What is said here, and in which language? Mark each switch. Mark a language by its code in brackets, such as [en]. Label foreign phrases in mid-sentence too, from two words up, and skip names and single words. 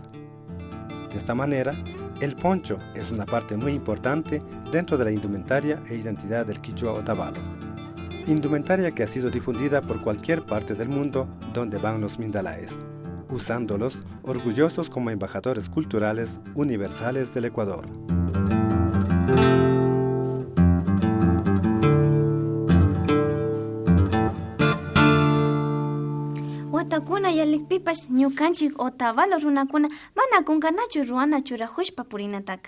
[es] De esta manera, el poncho es una parte muy importante dentro de la indumentaria e identidad del quichua Otavalo. Indumentaria que ha sido difundida por cualquier parte del mundo donde van los mindalaes, usándolos orgullosos como embajadores culturales universales del Ecuador. [qu] Watakuna yalikpipas ñukanchik Otavalo runakuna mana kunkanachu ruana churajushpa purinataka.